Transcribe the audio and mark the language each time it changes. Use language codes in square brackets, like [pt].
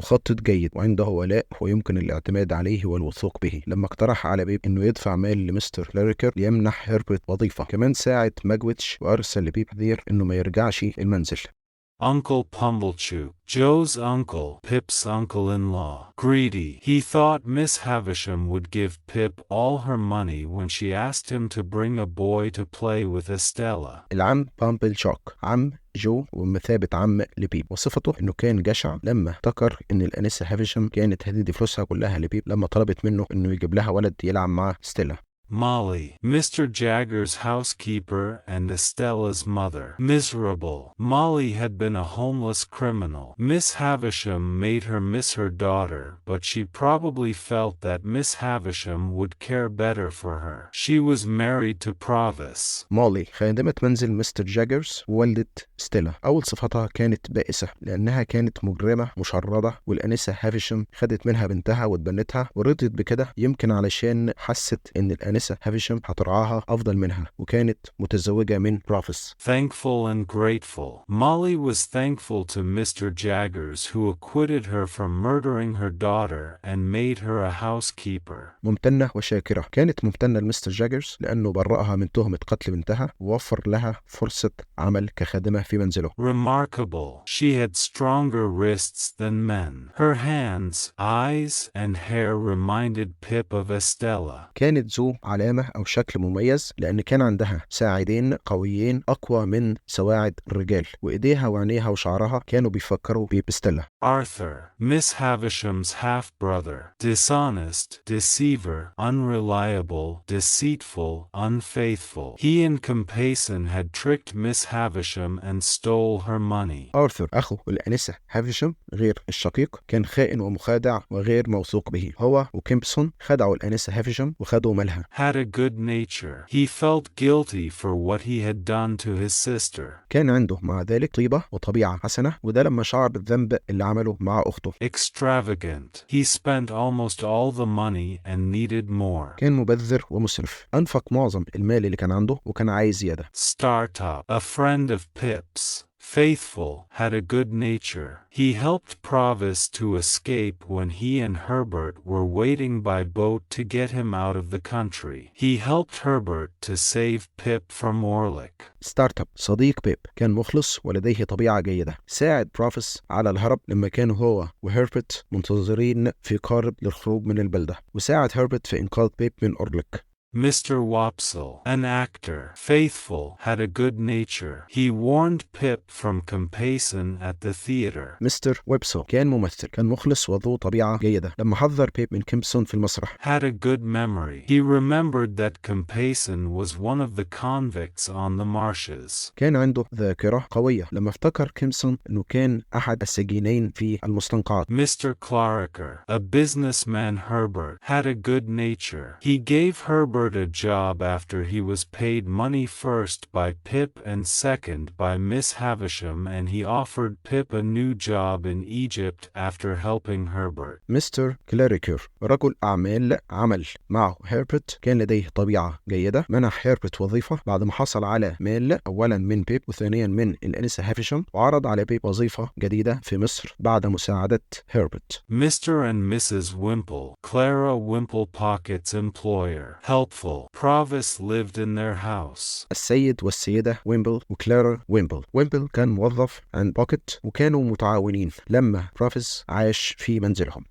[ar] مخطط جيد وعنده ولاء ويمكن الاعتماد عليه والوثوق به. لما اقترح على بيب انه يدفع مال لمستر كلاريكر ليمنح هيربرت وظيفة. كمان ساعد ماجويتش وارسل لبيب تحذير انه ما يرجعش المنزل. [en] Uncle Pumblechook, Joe's uncle, Pip's uncle-in-law. Greedy. He thought Miss Havisham would give Pip all her money when she asked him to bring a boy to play with Estella. [ar] العم بامبلشوك، عم جو ومثابة عم لبيب، وصفته انه كان جشع لما افتكر ان الانسة هافيشام كانت هتدي فلوسها كلها لبيب لما طلبت منه انه يجيب لها ولد يلعب مع ستيلا. [en] Molly, Mr. Jagger's housekeeper and Estella's mother. Miserable. Molly had been a homeless criminal. Miss Havisham made her miss her daughter, but she probably felt that Miss Havisham would care better for her. She was married to Provis. [ar] مولي خادمة منزل مستر جاجرز ووالدة ستيلا. أول صفتها كانت بائسة لأنها كانت مجرمة مشردة، والأنسة هافيشم خدت منها بنتها واتبنتها ورضيت بكده، يمكن علشان حست إن الأنسة هافيشم هترعاها أفضل منها، وكانت متزوجة من بروفيس. [en] Thankful and grateful. Molly was thankful to Mr. Jaggers, who acquitted her from murdering her daughter and made her a housekeeper. [ar] ممتنة وشاكرة. كانت ممتنة لمستر جاجرز لأنه برأها من تهمة قتل بنتها ووفر لها فرصة عمل كخادمة في منزله. [en] Remarkable. She had stronger wrists than men. Her hands, eyes, and hair reminded Pip of Estella. [ar] كانت ذو علامة أو شكل مميز لأن كان عندها ساعدين قويين أقوى من سواعد الرجال، وإيديها وعينيها وشعرها كانوا بيفكروا بستيلا. [en] Arthur, Miss Havisham's half-brother. Dishonest, deceiver, unreliable, deceitful, unfaithful. He and Compayson had tricked Miss Havisham and stole her money. [ar] آرثر أخو الأنسة هافيشم غير الشقيق كان خائن ومخادع وغير موثوق به. هو وكيمبسون خدعوا الأنسة هافيشم وخدوا مالها. [en] Had a good nature. He felt guilty for what he had done to his sister. [ar] كان عنده مع ذلك طيبة وطبيعة حسنة، وده لما شعر بالذنب اللي عمله مع أخته. [en] Extravagant. He spent almost all the money and needed more. [ar] كان مبذر ومسرف، أنفق معظم المال اللي كان عنده وكان عايز زيادة. [en] Startup. A friend of Pip's. Faithful, had a good nature. He helped Provis to escape when he and Herbert were waiting by boat to get him out of the country. He helped Herbert to save Pip from Orlick. [ar] ستارت اب. صديق بيب كان مخلص ولديه طبيعة جيدة. ساعد بروفيس على الهرب لما كانوا هو وهربرت منتظرين في قارب للخروج من البلدة، وساعد هربرت في إنقاذ بيب من أورليك. [en] Mr. Wopsle, an actor, faithful, had a good nature. He warned Pip from Compayson at the theater. [ar] مستر ويبسل كان ممثل، كان مخلص وذو طبيعة جيدة. لما حذر بيب من كيمبسون في المسرح. [en] Had a good memory. He remembered that Compayson was one of the convicts on the marshes. [ar] كان عنده ذاكرة قوية لما افتكر كيمبسون إنه كان أحد السجينين في المستنقعات. [en] Mr. Clarker, a businessman. Herbert had a good nature. He gave Herbert a job after he was paid money first by Pip and second by Miss Havisham, and he offered Pip a new job in Egypt after helping Herbert. [ar] مستر كلاريكر رجل أعمال عمل معه هربرت، كان لديه طبيعة جيدة. منح هربرت وظيفة بعد ما حصل على مال أولا من بيب وثانيا من الأنسة هافيشم، وعرض على بيب وظيفة جديدة في مصر بعد مساعدة هربرت. [en] Mr. and Mrs. Wimple, Clara Wimple Pocket's employer. Helpful. Provis lived in their house. [ar] السيد والسيدة ويمبل وكلارا ويمبل. ويمبل كان موظف عند بوكيت وكانوا متعاونين لما بروفيس عاش في منزلهم.